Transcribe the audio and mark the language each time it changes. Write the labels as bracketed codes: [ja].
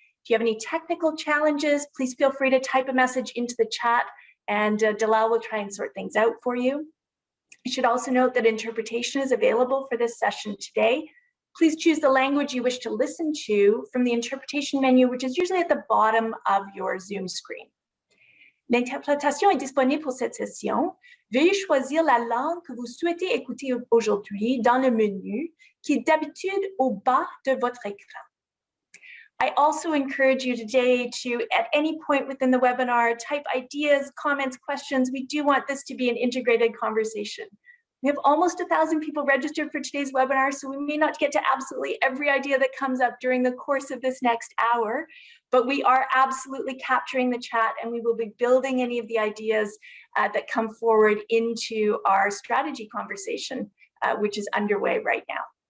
[en] If you have any technical challenges, please feel free to type a message into the chat and Dalal will try and sort things out for you. You should also note that interpretation is available for this session today. Please choose the language you wish to listen to from the interpretation menu, which is usually at the bottom of your Zoom screen. [fr] L'interprétation est disponible pour cette session. Veuillez choisir la langue que vous souhaitez écouter aujourd'hui dans le menu, qui est d'habitude au bas de votre écran. [en] I also encourage you today to, at any point within the webinar, type ideas, comments, questions. We do want this to be an integrated conversation. We have almost 1,000 people registered for today's webinar, so we may not get to absolutely every idea that comes up during the course of this next hour, but we are absolutely capturing the chat and we will be building any of the ideas that come forward into our strategy conversation, which is underway right now.